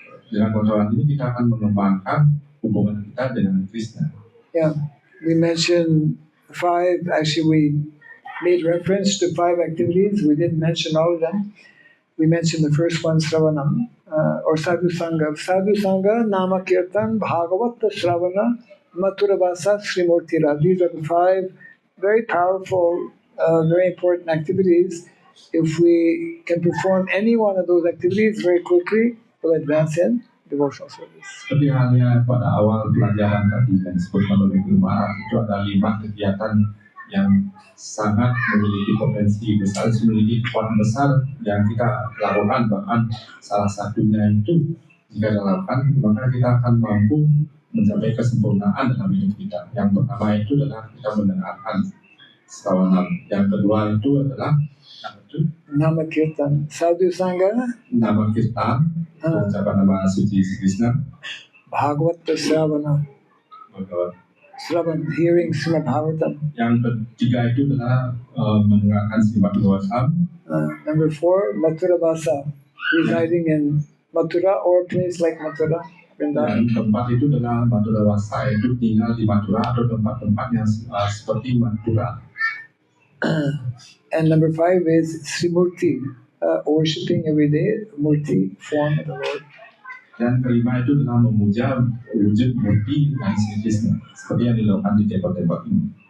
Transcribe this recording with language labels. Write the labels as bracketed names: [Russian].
[Indonesian] Dengan pengetahuan ini kita akan mengembangkan hubungan kita dengan Krishna. [English] Yeah, we mentioned 5. Actually, we made reference to 5 activities. We didn't mention all of them. We mentioned the first one, Sravanam, or Sadhu Sangha. Sadhu Sangha, Nama Kirtan, Bhagavata Sravana, Mathurabhasa, Srimurtira. These are the 5 very powerful, very important activities. If we can perform any one of those activities very quickly, we'll advance in devotional service. [Indonesian] Seperti halnya pada awal pelajaran tadi yang disebutkan oleh Guru Maharaj, itu ada 5 kegiatan yang sangat memiliki potensi besar, memiliki kekuatan besar yang kita lakukan. Bahkan salah satunya itu jika dilakukan, maka kita akan mampu mencapai kesempurnaan dalam hidup kita. Yang pertama itu adalah kita mendengarkan Sravanam. Yang kedua itu adalah Nama Kirtan. Sadhu Sangha, nama Kirtan, mengucapkan nama suci Sri Krishna. [English] Bhagavata Sravana, Sravan, hearing Srimad Bhagavatam. [Indonesian] Yang ketiga itu adalah mendengarkan Srimad Bhagavatam. [English] Number 4, Mathurabhasa, residing in Mathura or place like Mathura, Vrindavan. [Indonesian] Dan tempat itu adalah Madura Wasa, itu tinggal di Madura atau tempat-tempat yang seperti Madura. [English] And number 5 is Srimurti, worshipping every day, Murti, form of the Lord. [Indonesian] Dan kelima itu adalah memuja wujud murti dan Sri Krishna seperti yang dilakukan di tempat-tempat ini.